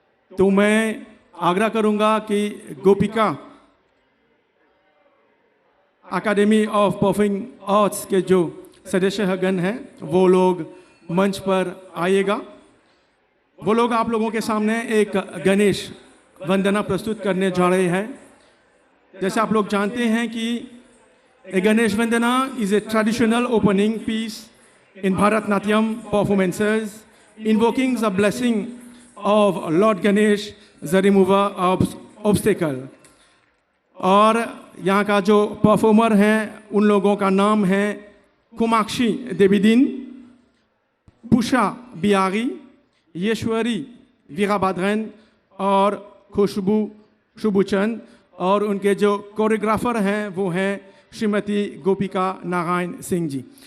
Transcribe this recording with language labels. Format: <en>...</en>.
<hi>तो मैं आग्रह करूँगा कि गोपिका एकेडमी ऑफ परफॉर्मिंग आर्ट्स के जो सदस्यगण हैं वो लोग मंच पर आइएगा। वो लोग आप लोगों के सामने एक गणेश वंदना प्रस्तुत करने जा रहे हैं। जैसे आप लोग जानते हैं कि</hi> <en>A Ganesh Vandana is a traditional opening piece in Bharatnatyam performances, invoking the blessing of Lord Ganesh, the remover of obstacle.</en> <hi>और यहाँ का जो परफॉर्मर हैं उन लोगों का नाम है कुमाक्षी देवीदीन, पुषा बियागी, येश्वरी वीराभद्रन और खुशबू शुभचंद, और उनके जो कोरियोग्राफर हैं वो हैं श्रीमती गोपिका नारायण सिंह जी।</hi>